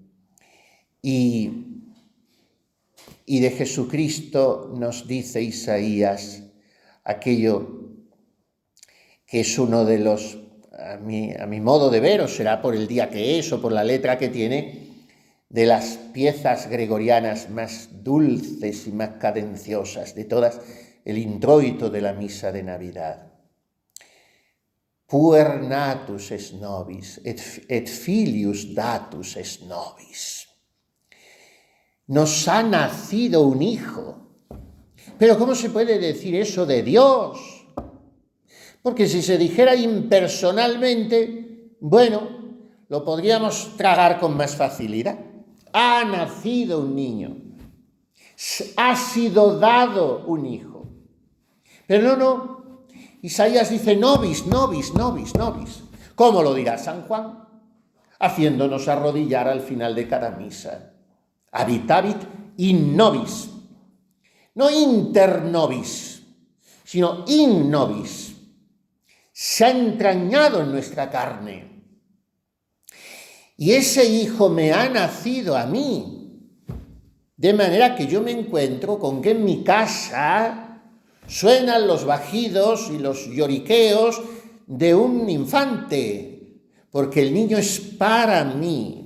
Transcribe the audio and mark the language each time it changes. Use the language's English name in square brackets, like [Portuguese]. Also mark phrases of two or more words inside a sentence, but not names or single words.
[Spanish] Y de Jesucristo nos dice Isaías aquello que es uno de los, a mi modo de ver, o será por el día que es o por la letra que tiene, de las piezas gregorianas más dulces y más cadenciosas de todas, el introito de la misa de Navidad. [Latin] Puer natus es nobis, et filius datus es nobis. [Spanish] Nos ha nacido un hijo. Pero ¿cómo se puede decir eso de Dios? Porque si se dijera impersonalmente, bueno, lo podríamos tragar con más facilidad. Ha nacido un niño. Ha sido dado un hijo. Pero no. Isaías dice [Latin] nobis, nobis, nobis, nobis. [Spanish] ¿Cómo lo dirá San Juan? Haciéndonos arrodillar al final de cada misa. [Latin] Habitavit in nobis. [Spanish] No [Latin] inter nobis, [Spanish] sino [Latin] in nobis. [Spanish] Se ha entrañado en nuestra carne. Y ese hijo me ha nacido a mí. De manera que yo me encuentro con que en mi casa Suenan los bajidos y los lloriqueos de un infante, porque el niño es para mí.